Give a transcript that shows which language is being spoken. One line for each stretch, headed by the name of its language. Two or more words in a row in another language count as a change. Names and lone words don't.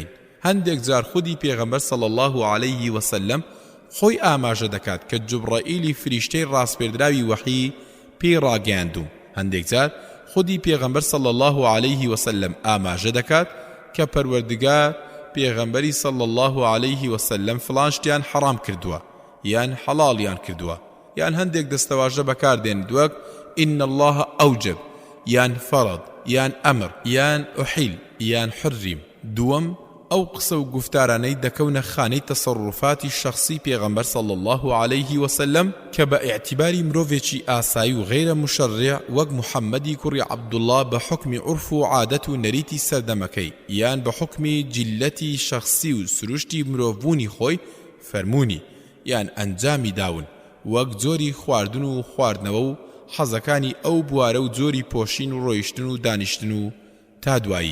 Central Kurdish: هەندێک جار خودی پێغەمبەر
Arabic: صلی الله عليه وسلم
Central Kurdish: خۆی ئاماژە دەکات کە جوبرائیلی فریشتەی ڕاستپێردراوی وحی پێی ڕاگەیاندوم. هەندێک جار خودی پێغەمبەر
Arabic: صلی الله عليه وسلم
Central Kurdish: ئاماژە دەکات کە پەروەردگار پێغەمبەری
Arabic: صلی الله عليه وسلم
Central Kurdish: فڵان شتیان حەرام کردووە یان حەڵاڵیان کردووە یان هەندێک دەستەواژە بەکاردێن دووەک
Arabic: إن الله أوجب
Central Kurdish: یان فەرض یان ئەمر یان ئوحیل یان حریم. دووەم ئەو قسە و گفتارانەی دەکەونە خانەی تەسەڕوفاتی شەخسی پێغەمبەر
Arabic: صلی الله عليه وسلم
Central Kurdish: کە بە ئیعتیباری مرۆڤێکی ئاسایی و
Arabic: غەیرە مشەڕع
Central Kurdish: وەک محەممەدی کوڕی عەبدوڵڵا بە حوکمی عورف و عادەت و نەریتی سەردەمەکەی یان بە حوکمی جیلەتی شەخسی و سروشتی مرۆڤبوونی خۆی فەرموونی یان ئەنجامی داون وەک جۆری خواردن و خواردنەوە و حەزەکانی ئەو بوارە و جۆری پۆشین و ڕۆیشتن و دانیشتن و تا دوایی.